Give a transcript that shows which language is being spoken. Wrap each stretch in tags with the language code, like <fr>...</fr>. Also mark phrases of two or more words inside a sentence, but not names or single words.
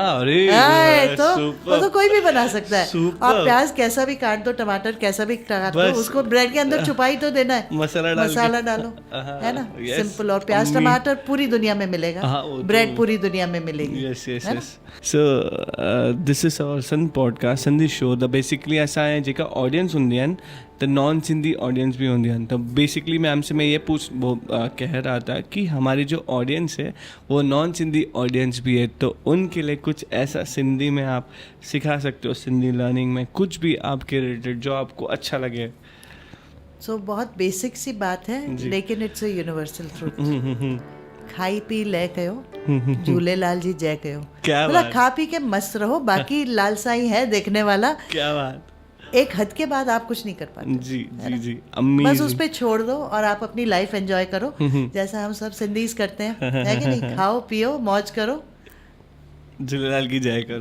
<hi>तो वो तो कोई भी बना सकता है. आप प्याज कैसा भी काट दो, टमाटर कैसा भी काट दो, उसको ब्रेड के अंदर छुपाई तो देना है, मसाला डालो, है ना. सिंपल. और प्याज टमाटर पूरी दुनिया में मिलेगा, ब्रेड पूरी दुनिया में मिलेगी.</hi> <en>So this is our sun podcast, संधी शो.</en> <sd>द बेसिकली ऐसा है जेका ऑडियंस हुंदी आहिनि त</sd> <en>non Sindhi audience</en> <sd>भी हूंदी आहिनि.</sd> <hi>तो बेसिकली मैम से मैं ये कह रहा था कि हमारी जो ऑडियंस है वो</hi> <en>non Sindhi audience</en> <hi>भी है, तो उनके लिए कुछ ऐसा सिंधी में आप सिखा सकते हो,</hi> <en>Sindhi learning</en> <hi>में कुछ भी आपके रिलेटेड जो आपको अच्छा लगे. सो बहुत बेसिक सी बात है लेकिन</hi> <en>it's a universal truth.</en> <sd>खाई पी ले कयो, झूलेलाल जी जय कयो.</sd> <hi>मतलब खा पी के मस्त रहो, बाकी लाल साईं है देखने वाला. क्या बात. एक हद के बाद आप कुछ नहीं कर पाते. जी. बस उस पे छोड़ दो और आप अपनी</hi> <en>life enjoy</en> <hi>करो जैसा हम सब सिंधीज करते हैं, है कि नहीं. खाओ पियो मौज करो, झूलेलाल की जय करो.</hi>